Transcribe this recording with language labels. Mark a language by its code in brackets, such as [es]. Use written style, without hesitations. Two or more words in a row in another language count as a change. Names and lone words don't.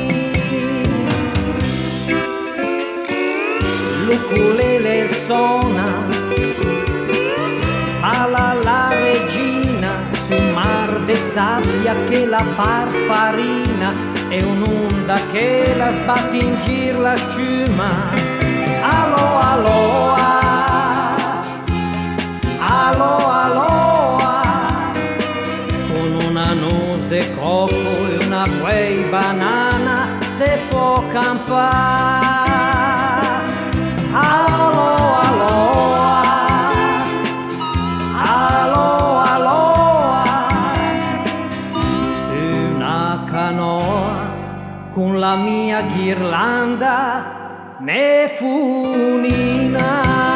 [it] L'ukulele suona, balla la regina su un mar de sabbia che la par farina e un'onda che la sbatte in giro la sciuma. [haw] Aloha, aloha, aloha, aloha, [it] con una noce de coco e una buey banana se può campare. [haw] Aloha, aloha, aloha, aloha, [it] su una canoa con la mia ghirlanda me funina.